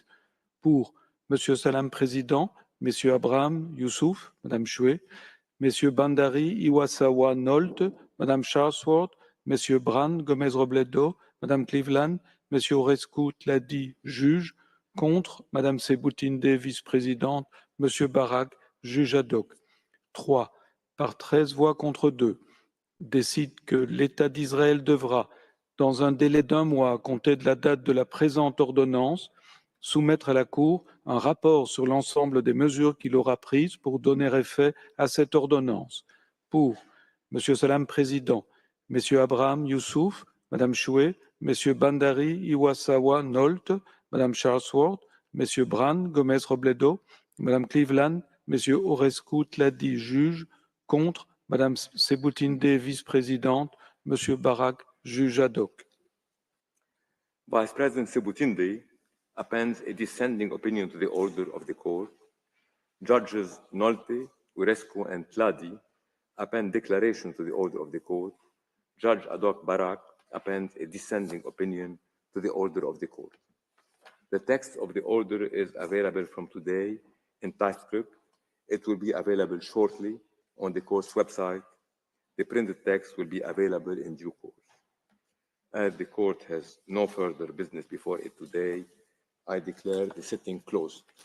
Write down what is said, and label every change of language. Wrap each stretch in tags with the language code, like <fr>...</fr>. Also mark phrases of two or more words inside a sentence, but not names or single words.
<fr>Pour Monsieur Salam Président, Messieurs Abraham, Youssouf, Madame Choué, Messieurs Bandari, Iwasawa, Nolt, Madame Charlesworth, Messieurs Bran, Gomez Robledo, Madame Cleveland, Monsieur Orescu Tladi, juge, contre, Madame Sebutinde, vice-présidente, Monsieur Barak, juge ad hoc. 3. Par 13 voix contre 2, décide que l'État d'Israël devra, dans un délai d'1 mois à compter de la date de la présente ordonnance, soumettre à la Cour un rapport sur l'ensemble des mesures qu'il aura prises pour donner effet à cette ordonnance. Pour Monsieur Salam Président, Messieurs Abraham, Youssouf, Madame Choué, Messieurs Bandari, Iwasawa, Nolt, Madame Charlesworth, Messieurs Bran, Gomez Robledo, Madame Cleveland, Messieurs Orescu Tladi, juge, contre, Madame Sebutinde, vice-présidente, Monsieur Barak, juge ad hoc.</fr> <en>Vice President Sebutinde appends a dissenting opinion to the order of the court. Judges Nolte, Urescu, and Tladi append declaration to the order of the court. Judge ad hoc Barak appends a dissenting opinion to the order of the court. The text of the order is available from today in typescript. It will be available shortly on the court's website. The printed text will be available in due course. As the court has no further business before it today, I declare the sitting closed.</en>